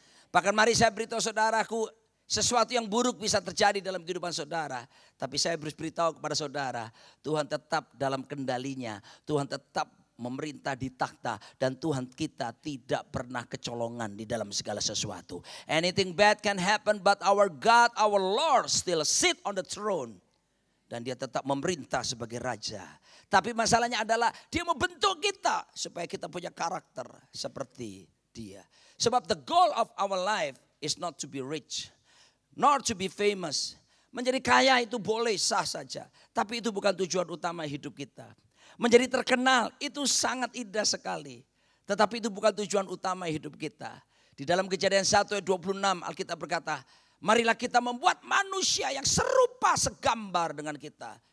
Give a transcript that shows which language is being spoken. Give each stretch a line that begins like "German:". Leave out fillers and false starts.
Indonesian: Bahkan mari saya beritahu saudaraku, sesuatu yang buruk bisa terjadi dalam kehidupan saudara. Tapi saya beritahu kepada saudara, Tuhan tetap dalam kendalinya. Tuhan tetap memerintah di takhta. Dan Tuhan kita tidak pernah kecolongan di dalam segala sesuatu.
English: Anything bad can happen, but our God, our Lord still sit on the throne.
Indonesian: Dan dia tetap memerintah sebagai raja. Tapi masalahnya adalah dia membentuk kita supaya kita punya karakter seperti dia. Sebab
English: the goal of our life is not to be rich, nor to be famous.
Indonesian: Menjadi kaya itu boleh, sah saja. Tapi itu bukan tujuan utama hidup kita. Menjadi terkenal itu sangat indah sekali. Tetapi itu bukan tujuan utama hidup kita. Di dalam Kejadian 1 ayat 26 Alkitab berkata, marilah kita membuat manusia yang serupa segambar dengan kita.